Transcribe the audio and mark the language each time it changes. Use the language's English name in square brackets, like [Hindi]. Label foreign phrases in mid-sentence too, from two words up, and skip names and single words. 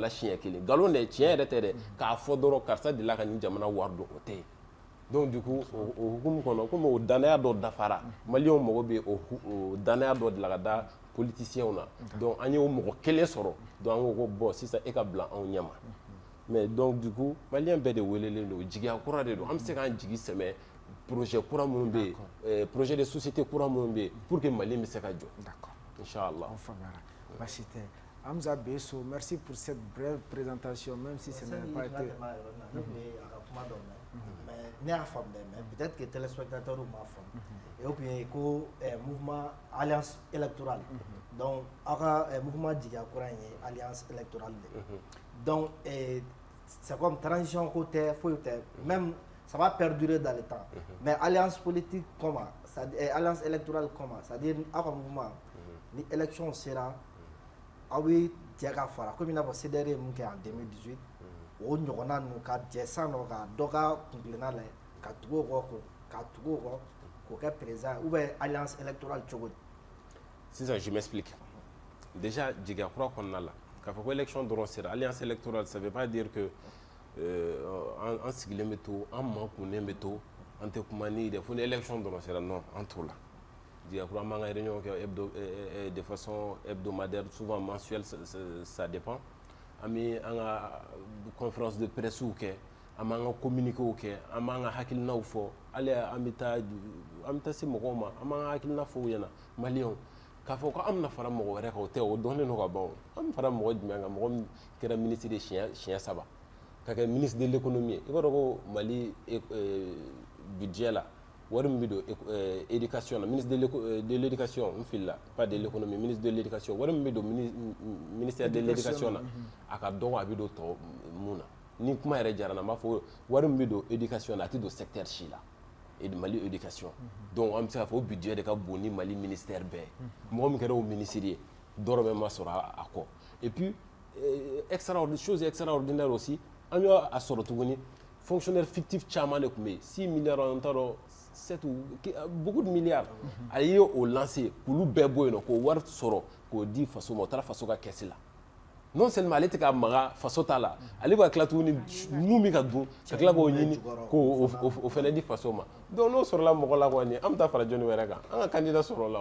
[Bambara] la siɲɛ 1 nkalon dɛ tiɲɛ yɛrɛ tɛ dɛ k'a fɔ dɔrɔn karisa delila ka nin jamana wari don o tɛ yen [French] donc du coup [Bambara] o hukumu kɔnɔ komi o danaya dɔ dafara maliyɛnw mago bɛ o danaya dɔ de la ka da politiciens na donc an ye o mɔgɔ kelen sɔrɔ donc an ko ko bon sisan e ka bila anw ɲɛma [French] mais donc du coup [Bambara] maliyɛn bɛɛ de welelen don jigiya kura de don an bɛ se k'an jigi sɛmɛ projet kura minnu bɛ yen [French] projet de société [Bambara] kura minnu bɛ yen [French] pour que [Bambara] Mali bɛ se ka jɔ inchallah on faamuyara baasi tɛ [French] Hamza Besso merci pour cette brève présentation même si ce n'a pas été [Bambara] mais ne y'a faamu mais [French] peut-être que téléspectateurs [Bambara] m'a faamu [French] et puis [Bambara] ko [French] mouvement alliance électorale donc [Bambara] aw ka mouvement jigiya kura in ye [French] alliance électorale [Bambara] de [French] donc c'est comme transition [Bambara] ko tɛ foyi tɛ [French] même ça va perdurer dans le temps mais alliance politique comment alliance électorale comment c'est-à-dire [Bambara] aw ka mouvement ni élection sera aw bɛ jɛ ka fara comme i n'a fɔ CDR ye mun kɛ [French] en 2018 [Bambara] o ɲɔgɔnna ninnu ka jɛ san nɔ ka dɔ ka kuntilenna lajɛ ka tugu o kɔ k'o kɛ président [French] ou bien alliance électorale [Bambara] cogo di. Sisan [French] je m'explique déjà [Bambara] jigiya kura kɔnɔna la k'a fɔ ko élection dɔrɔn sera [French] alliance électorale ça veut pas dire que [Bambara] an sigilen bɛ to an makunnen bɛ to an tɛ kuma ni de fo ni élection dɔrɔn sera non an t'o la jigiya kura an b'an ka réunion kɛ [French] de façon hebdomadaire souvent mensuelle ça dépend [Bambara] an bɛ an ka [French] conférence de presse [Bambara] kɛ an b'an ka communiqué kɛ an b'an ka hakilinaw fɔ hali an bɛ taa se mɔgɔw ma an b'an ka hakilina fɔ u ɲɛna maliyɛnw k'a fɔ ko an bɛna fara mɔgɔ wɛrɛ kan o tɛ o dɔnnen don ka ban an bɛ fara mɔgɔ jumɛn kan mɔgɔ min kɛra ministre de siɲɛ 3 ka kɛ [French] ministre de l'économie [Bambara] i b'a dɔn ko Mali budget la wari min bɛ don éducation na [French] ministre de l'éducation [Bambara] n filila [French] pas de l'économie ministre de l'éducation [Bambara] wari min bɛ don [French] ministère de l'éducation [Bambara] na a ka dɔgɔ a bɛ don tɔ mun na ni kuma yɛrɛ diyara n na n b'a fɔ wari min bɛ don éducation na a tɛ don secteur si la Mali éducation donc an bɛ se k'a fɔ o budget de ka bon ni Mali ministère bɛɛ mɔgɔ min kɛra o ministre ye dɔrɔmɛ ma sɔrɔ a kɔ [French] et puis chose extraordinaire aussi [Bambara] an y'a sɔrɔ tuguni [French] fonctionnaire fictif [Bambara] caman de tun bɛ yen 6 milliards an t'a dɔn 7 [French] ou beaucoup de milliards [Bambara] a ye o lancé k'olu bɛɛ bɔ yen nɔ k'o wari sɔrɔ k'o di faso ma o taara faso ka caisse la [French] non seulement [Bambara] ale tɛ ka maga faso ta la ale b'a tila tuguni mun bɛ ka dun ka tila k'o ɲini k'o fana di faso ma donc n'o sɔrɔla mɔgɔ la kɔni an bɛ taa fara jɔnni wɛrɛ kan an ka candidat sɔrɔ la o